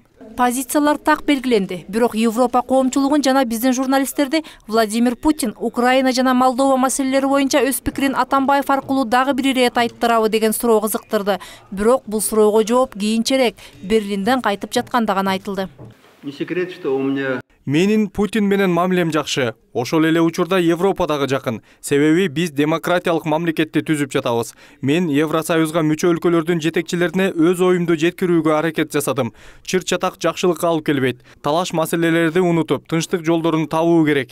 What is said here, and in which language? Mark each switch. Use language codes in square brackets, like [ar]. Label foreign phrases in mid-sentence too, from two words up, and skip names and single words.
[ky] Позициялар так белгиленди. Бирок Европа коомчулугун жана биздин журналисттерди Владимир Путин Украина жана Молдова маселелери боюнча өз пикирин Атамбаев аркылуу дагы бир ирет айттырабы деген суроо кызыктырды. Бирок бул суроого жооп кийинчерээк Берлинден кайтып жатканда гана айтылды. [ru] Не секрет, что у меня... [ky] Менин Путин менен мамилем жакшы. Ошол эле учурда Европадагы жакын. Себеби биз демократиялык мамлекетти түзүп жатабыз. Мен Евросоюзга мүчө өлкөлөрдүн жетекчилерине өз оюмду жеткирүүгө аракет жасадым. Чыр-чатак жакшылыкка алып келбейт. Талаш маселелерди унутуп, тынчтык жолдорун табуу керек.